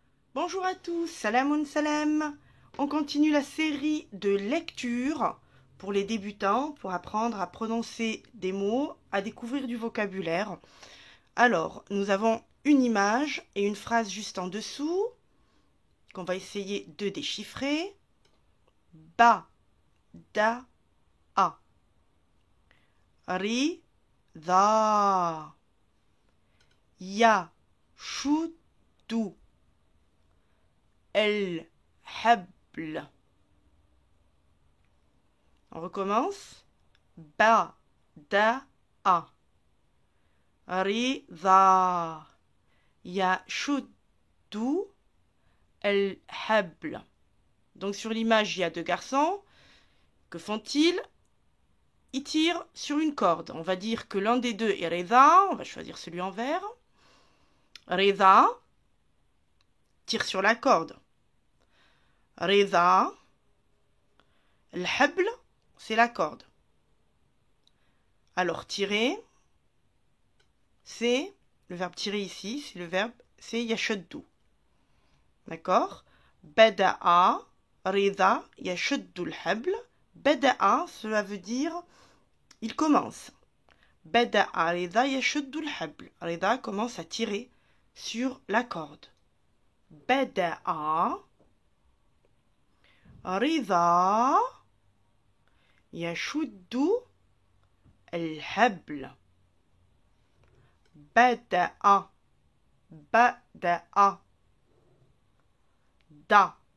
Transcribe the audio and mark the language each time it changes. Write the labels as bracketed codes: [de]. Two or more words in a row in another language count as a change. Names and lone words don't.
[fr] Bonjour à tous, [ar] سلام سلام. [fr] On continue la série de lectures pour les débutants, pour apprendre à prononcer des mots, à découvrir du vocabulaire. Alors, nous avons une image et une phrase juste en dessous qu'on va essayer de déchiffrer. [ar] Ba, da, a. Ri, da. Ya, chou, dou. الحبل. [fr] On recommence. [ar] Ba, da, a. رضا يشد الحبل. [fr] Donc sur l'image, il y a deux garçons. Que font-ils? Ils tirent sur une corde. On va dire que l'un des deux est Reza. On va choisir celui en vert. Reza tire sur la corde. Reza, الحبل, c'est la corde. Alors tirer, c'est le verbe tirer ici, c'est yashuddu. D'accord? [ar] بدأ رضا يشد الحبل. Bada'a, [fr] cela veut dire il commence. [ar] بدأ رضا يشد الحبل. [fr] Reza commence à tirer sur la corde. [ar] Bada'a رضا يشد الحبل. بدأ da.